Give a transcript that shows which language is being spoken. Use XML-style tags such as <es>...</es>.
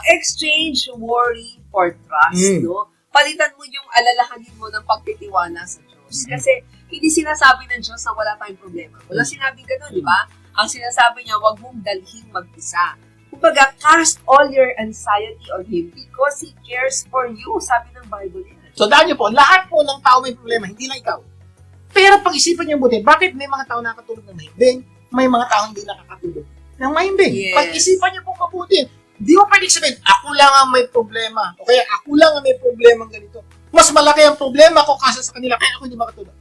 <en>Exchange worry for trust, no?</en> <tl>Palitan mo yung alalahanin mo ng pagtitiwala sa Diyos. Kasi hindi sinasabi ng Diyos na wala tayong problema. Wala sinabing gano'n, di ba? Ang sinasabi niya, huwag mong dalhin mag-isa. Kumbaga,</tl> <en>cast all your anxiety on Him because He cares for you.</en> <tl>Sabi ng Bible yan. So dahil nyo po, lahat po ng tao may problema, hindi lang ikaw. Pero pag-isipan nyo buti, bakit may mga tao nakakatulog ng mahimbing, may mga tao hindi nakakatulog ng mahimbing?</tl> <en>Yes.</en> <tl>Pag-isipan nyo po mabuti. Di mo pwedeng sabihin, ako lang ang may problema. O kaya ako lang ang may problema ganito. Mas malaki ang problema ko kasa sa kanila, kaya ako hindi makatulog.</tl>